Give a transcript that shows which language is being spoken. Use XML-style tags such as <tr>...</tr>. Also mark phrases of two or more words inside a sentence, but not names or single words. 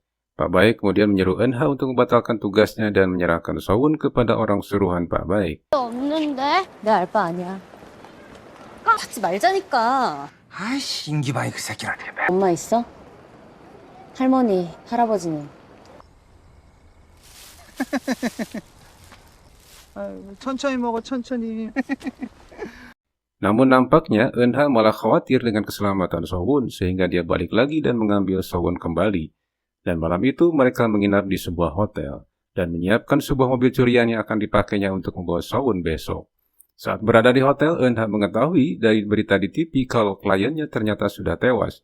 <id>Pak Baek kemudian menyuruh Eunha untuk membatalkan tugasnya dan menyerahkan So-won kepada orang suruhan Pak Baek.</id> <ko>없는데? 내 알바 아니야. 받지 말자니까. 아이씨 인기바이 그 새끼라니. 엄마 있어? 할머니, 할아버지는? 천천히 먹어 천천히.</ko> <id>Namun nampaknya Eunha malah khawatir dengan keselamatan So-won sehingga dia balik lagi dan mengambil So-won kembali. Dan malam itu mereka menginap di sebuah hotel dan menyiapkan sebuah mobil curian yang akan dipakainya untuk membawa So-won besok. Saat berada di hotel, Eunha mengetahui dari berita di TV kalau kliennya ternyata sudah tewas.</id>